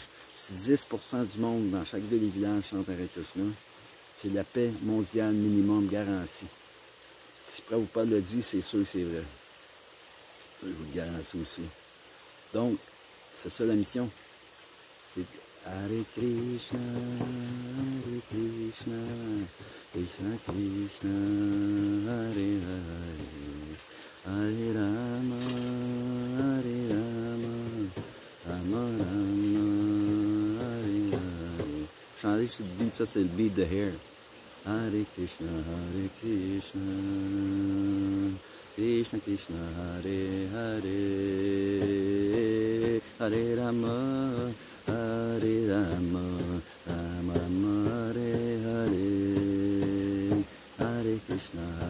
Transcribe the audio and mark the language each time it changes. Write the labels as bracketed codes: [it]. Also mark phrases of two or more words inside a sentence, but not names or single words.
[fr] Si 10% du monde dans chaque ville et village chante Hare Krishna, c'est la paix mondiale minimum garantie. Si Prabhupada le dit, c'est sûr que c'est vrai. Je vous le garantis aussi. Donc, c'est ça la mission. [sa] C'est Hare Krishna, Krishna Krishna, Hare Hare, Hare Rama, Rama Rama, Hare Hare. [fr] Chanter sur le beat, ça c'est le beat de Hair. [sa] Hare Krishna, Krishna Krishna, Hare Hare, Hare Rama, Hare Rama, Rama Rama, Hare Hare, Hare Krishna,